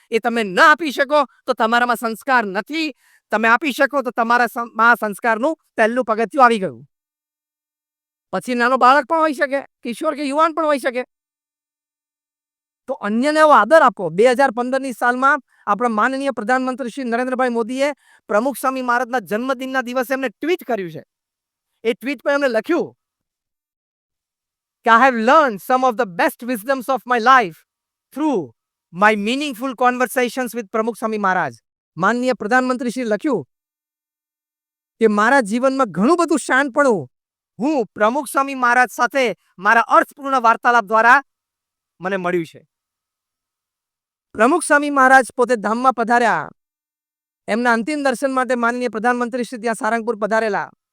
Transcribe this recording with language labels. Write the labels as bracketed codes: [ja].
[gu] એ તમે ન આપી શકો તો તમારામાં સંસ્કાર નથી. તમે આપી શકો તો તમારામાં સંસ્કારનું પહેલું પગથિયું આવી ગયું. પછી નાનો બાળક પણ હોઈ શકે, કિશોર કે યુવાન પણ હોઈ શકે. તો અન્યને એવો આદર આપો. 2015ની સાલમાં આપણા માનનીય પ્રધાનમંત્રી શ્રી નરેન્દ્રભાઈ મોદીએ પ્રમુખ સ્વામી મહારાજના જન્મદિનના દિવસે એમને ટ્વીટ કર્યું છે. એ ટ્વીટ પર એમને લખ્યું કે [en] I have learned some of the best wisdoms of my life through my meaningful conversations with Pramukh Swami Maharaj. [gu] માનનીય પ્રધાનમંત્રી શ્રી લખ્યું કે મારા જીવનમાં ઘણું બધું શાનપણું હું પ્રમુખ સ્વામી મહારાજ સાથે મારા અર્થપૂર્ણ વાર્તાલાપ દ્વારા મને મળ્યું છે. પ્રમુખ સ્વામી મહારાજ પોતે ધામમાં પધાર્યા. એમના અંતિમ દર્શન માટે માનનીય પ્રધાનમંત્રી શ્રી ત્યાં સારંગપુર પધારેલા.